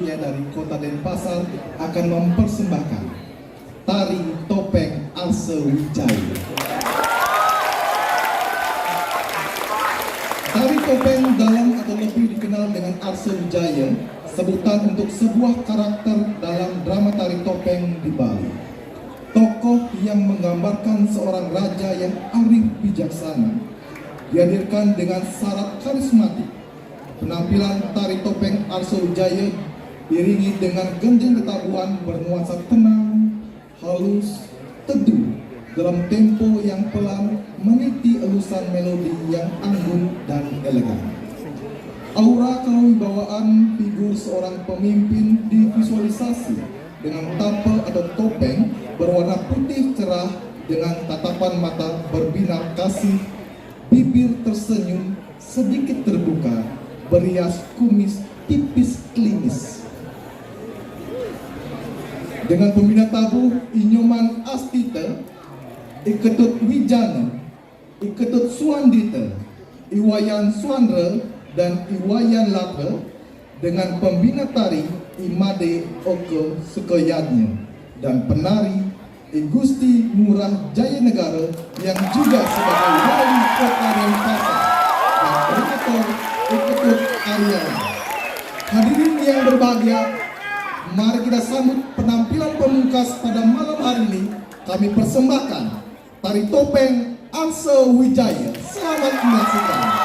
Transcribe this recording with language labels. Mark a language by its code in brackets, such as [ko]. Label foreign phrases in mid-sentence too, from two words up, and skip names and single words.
[id] dari Kota Denpasar akan mempersembahkan tari topeng Arse Wijaya. Tari topeng dalam atau lebih dikenal dengan Arse Wijaya, sebutan untuk sebuah karakter dalam drama tari topeng di Bali. Tokoh yang menggambarkan seorang raja yang arif bijaksana dihadirkan dengan syarat karismatik. Penampilan tari topeng Arse Wijaya diiringi dengan genjing ketabuhan bernuansa tenang, halus, teduh dalam tempo yang pelan, meniti elusan melodi yang anggun dan elegan. Aura kewibawaan figur seorang pemimpin divisualisasi dengan tapel atau topeng berwarna putih cerah dengan tatapan mata berbinar kasih, bibir tersenyum sedikit terbuka, berias kumis tipis klinis. Dengan pembina tabuh Inyoman Astita, Iketut Wijana, Iketut Suandita, Iwayan Suandra, dan Iwayan Lapa, dengan pembina tari Imade Oke Sukayatnya, dan penari Igusti Ngurah Jaya Negara yang juga sebagai wali kota Denpasar, dan Rektor Iketut Aryana. Hadirin yang berbahagia, mari kita sambut penampilan pemungkas pada malam hari ini. Kami persembahkan tari topeng Arse Wijaya. Selamat menyaksikan.